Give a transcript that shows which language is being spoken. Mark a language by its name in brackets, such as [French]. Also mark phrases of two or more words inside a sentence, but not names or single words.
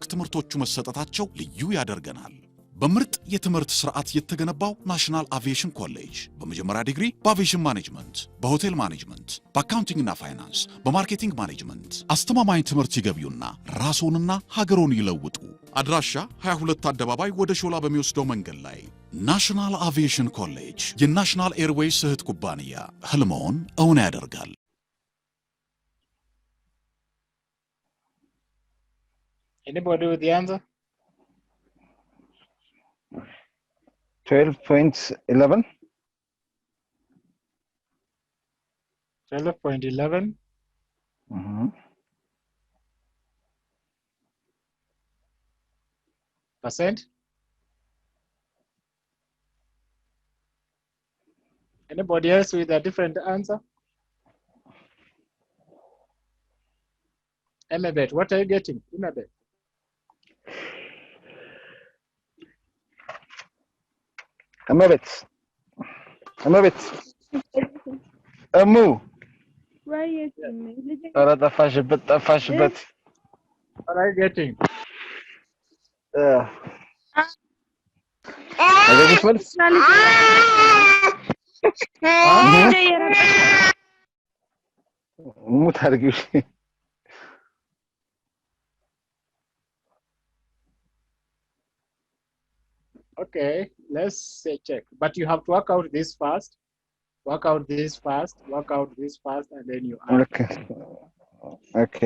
[Amharic] ትምህርቶቹ መሰጠታቸው ልዩ ያደርገናል። በምርጥ የትምህርት ስርዓት የተገነባው ናሽናል አቪዬሽን ኮሌጅ በመጀመሪያ ዲግሪ በአቪዬሽን ማኔጅመንት፣ በሆቴል ማኔጅመንት፣ በአካውንቲንግና ፋይናንስ፣ በማርኬቲንግ ማኔጅመንት አስተማማኝ ትምህርት ይገቢውና ራስዎንና ሀገሮን ይለውጡ። አድራሻ 22 አደባባይ ወደ ሾላ በሚወስደው መንገድ ላይ። ናሽናል አቪዬሽን ኮሌጅ የናሽናል ኤርዌይስ እህት ኩባንያ ህልሞን እውን ያደርጋል። [English] Anybody with the answer? 12.11. 12.11. Percent. Anybody else with a different answer? Emabet, what are you getting? Emabet. [Amharic] እመቤት እሙ ኧረ ጠፋሽበት። [English] What are you getting? [Amharic] አገኘሽ መልስ? ሙት አድርጊው። [English] Okay, let's say check. But you have to work out this first. Work out this first. Work out this first, and then you add. Okay.